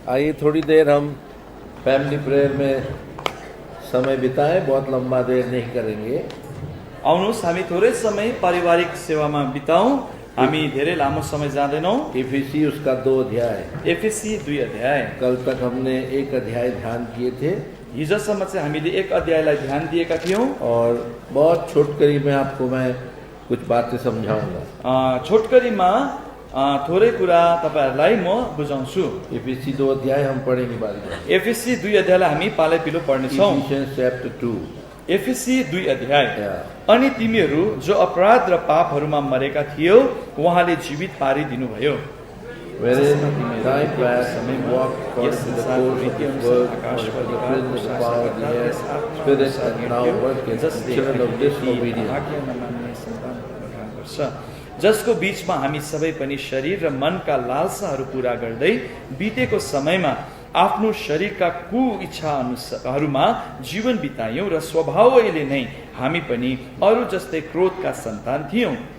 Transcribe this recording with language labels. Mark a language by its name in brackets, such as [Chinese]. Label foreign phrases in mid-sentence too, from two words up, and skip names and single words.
[Hindi] आइए थोड़ी देर हम [English] family prayer [Hindi] में समय बिताएं, बहुत लंबा देर नहीं करेंगे। [Nepali] आउनुहोस् हामी थोरै समय पारिवारिक सेवामा बिताउँ। हामी धेरै लामो समय जाँदैनौँ। [Hindi] इफिसी उसका 2 अध्याय, [Nepali] एफएसी 2 अध्याय। [Hindi] कल तक हमने 1 अध्याय ध्यान किए थे [Nepali] हिजोसम्म चाहिँ हामीले 1 अध्यायलाई ध्यान दिएका थियौँ। [Hindi] और बहुत छोटकरी में आपको मैं कुछ बातें समझाऊंगा। [Nepali] छोटकरीमा थोरै कुरा तपाईँहरूलाई म बुझाउँछु। [Hindi] इफिसी 2 अध्याय हम पढ़ेंगे बाद में। [Nepali] एफएसी 2 अध्यायलाई हामी पालै पिलो पढ्नेछौँ। [English] Ephesians chapter 2। [Nepali] एफएसी 2 अध्याय। अनि तिमीहरू जो अपराध र पापहरूमा मरेका थियौ उहाँले जीवित पारिदिनुभयो। [English] Wherein thy past walked according to the course of this world, according to the prince of the power of the air, spirit that now worketh, children of disobedience. [Nepali] जसको बीचमा हामी सबै पनि शरीर र मनका लालसाहरू पूरा गर्दै बितेको समयमा आफ्नो शरीरका कु इच्छा अनुसारहरूमा जीवन बितायौं र स्वभावैले नै हामी पनि अरू जस्तै क्रोधका सन्तान थियौं।